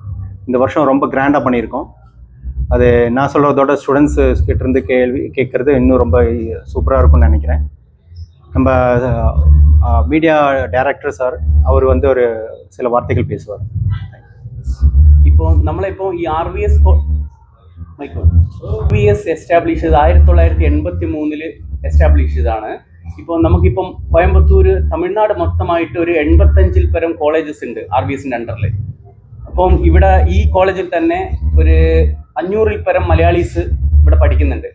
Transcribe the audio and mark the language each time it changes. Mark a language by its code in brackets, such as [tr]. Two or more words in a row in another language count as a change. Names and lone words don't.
[ta] இந்த வருஷம் ரொம்ப கிராண்டாக பண்ணியிருக்கோம். அது நான் சொல்கிறதோட ஸ்டூடெண்ட்ஸ் கிட்டேருந்து கேட்குறது இன்னும் ரொம்ப சூப்பராக இருக்கும்னு நினைக்கிறேன். நம்ம [en] media director [ta] சார் அவர் ஒரு சில வார்த்தைகள் பேசுவார். [ml] இப்போ ഈ RVS എസ്റ്റാബ്ലിഷ് ചെയ്ത് 1983 എസ്റ്റാബ്ലിഷ് ചെയ്താണ്. ഇപ്പോൾ നമുക്കിപ്പം കോയമ്പത്തൂർ, തമിഴ്നാട് മൊത്തമായിട്ട് ഒരു 85-ൽ പരം കോളേജസ് ഉണ്ട് RVSന്റെ അണ്ടറിൽ. അപ്പം ഇവിടെ ഈ കോളേജിൽ തന്നെ ഒരു 500-ൽ പരം മലയാളീസ് ഇവിടെ പഠിക്കുന്നുണ്ട്.